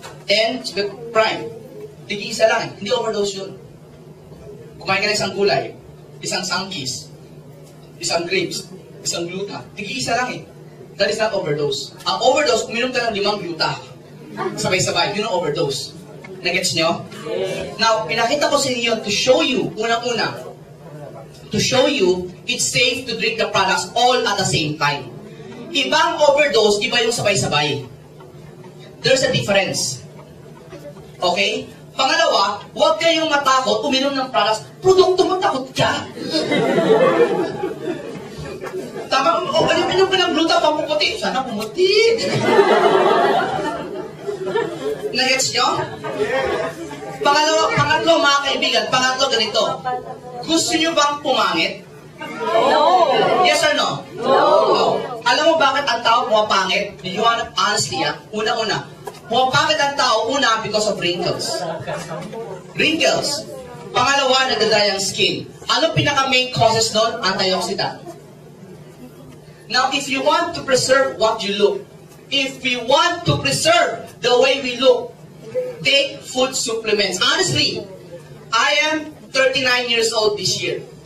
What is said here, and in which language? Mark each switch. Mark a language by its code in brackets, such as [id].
[tl] And prime. Tig-isa lang eh. Hindi overdose yun. Kumain ka ng isang gulay. Isang sangkis. Isang grapes. Isang gluta. Tig-isa lang eh. [en] That is not overdose. [tl] Ang overdose, uminom ka ng 5 gluta. Sabay-sabay. Yun ang overdose. Nagets nyo? Now, pinakita ko sa inyo to show you, unang-una, to show you it's safe to drink the products all at the same time. Ibang overdose, iba yung sabay-sabay. [en] There's a difference. [tl] Okay? Pangalawa, huwag kayong matakot uminom ng products. Produkto mo, takot ka. Tama, uminom ka ng gluta, pamuputi. Sana pumuti. Nagets nyo? Pangatlo mga kaibigan, pangatlo ganito. Gusto nyo bang pumangit? [en] No. Yes or no? No. [tl] Alam mo bakit ang tao pumapangit? [en] You want honestly, [tl] una-una. Pumapangit ang tao, una, [en] because of wrinkles. Wrinkles. [tl] Pangalawa, nagdadry ang skin. Ano pinaka-main causes nun? Antioxidant. [en] Now, if you want to preserve what you look, if we want to preserve the way we look, take food supplements. Honestly, I am 39 years old this year.